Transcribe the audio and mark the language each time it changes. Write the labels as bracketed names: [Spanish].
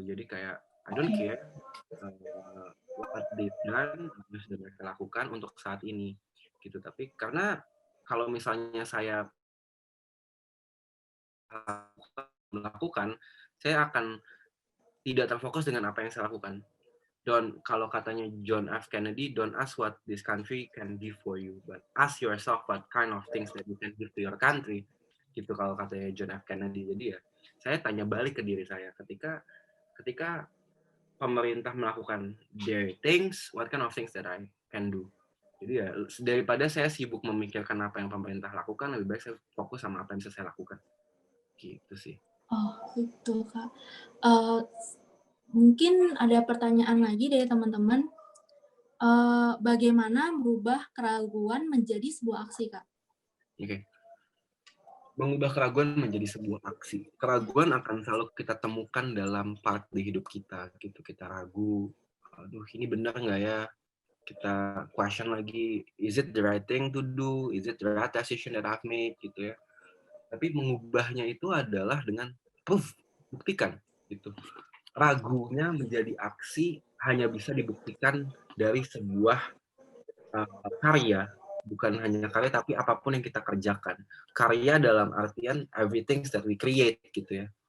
[Indonesian] Jadi kayak [English] I don't care what they've done, [Indonesian] apa yang sudah mereka lakukan untuk saat ini. Gitu. Tapi karena kalau misalnya saya melakukan, saya akan tidak terfokus dengan apa yang saya lakukan. Kalau katanya John F. [English] Kennedy, don't ask what this country can give for you, but ask yourself what kind of things that you can give to your country. [Indonesian] Gitu kalau katanya John F. Kennedy. Jadi ya, saya tanya balik ke diri saya ketika pemerintah melakukan [English] their things, what kind of things that I can do. [Indonesian] Jadi ya, daripada saya sibuk memikirkan apa yang pemerintah lakukan, lebih baik saya fokus sama apa yang bisa saya lakukan. Gitu sih. Oh, gitu, Kak. Mungkin ada pertanyaan lagi dari teman-teman. Bagaimana merubah keraguan menjadi sebuah aksi, Kak? Oke. Mengubah keraguan menjadi sebuah aksi. Keraguan akan selalu kita temukan dalam part di hidup kita, gitu. Kita ragu, aduh ini benar nggak ya? Kita question lagi, [English] is it the right thing to do? Is it the right decision that I've made? [Indonesian] Gitu ya. Tapi mengubahnya itu adalah dengan proof, buktikan. Gitu. Ragunya menjadi aksi hanya bisa dibuktikan dari sebuah karya, bukan hanya karya tapi apapun yang kita kerjakan. Karya dalam artian [English] everything that we create [Indonesian] gitu ya.